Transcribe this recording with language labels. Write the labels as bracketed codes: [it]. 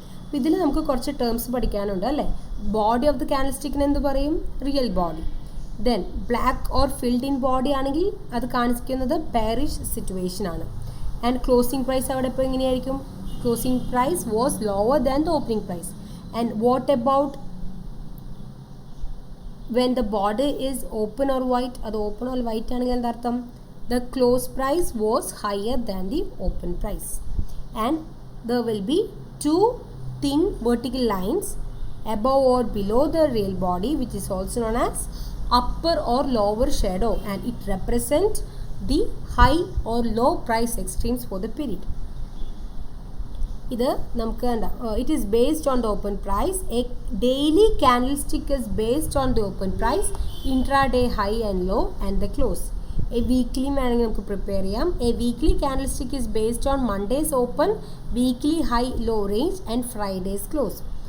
[ml] അപ്പോൾ ഇതിൽ നമുക്ക് കുറച്ച് ടേംസ് പഠിക്കാനുണ്ട് അല്ലേ. ബോഡി ഓഫ് ദ കാൻഡിൽ സ്റ്റിക്കിന് എന്ത് പറയും? Real body. [en] then black or filled in body [ml] ആണെങ്കിൽ അത് കാണിക്കുന്നത് ബെയറിഷ് സിറ്റുവേഷൻ ആണ്. [en] and closing price [ml] അവിടെ ഇപ്പോൾ എങ്ങനെയായിരിക്കും? [en] Closing price was lower than the opening price. And what about when the border is open or white? [ml] അത് open or white ആണെങ്കിൽ എന്താ അർത്ഥം? [en] the close price was higher than the open price. And there will be two thin vertical lines above or below the real body, which is also known as upper or lower shadow, and it represents the high or low price extremes for the period. [ml] ഇത് നമുക്ക് എന്താ, [en] It is based on the open price. A daily candlestick is based on the open price, intraday high and low and the close. A വീക്ക്ലിയും [ml] വേണമെങ്കിൽ നമുക്ക് prepare ചെയ്യാം. [en] A weekly candlestick is based on Mondays open, weekly high low range and Fridays close.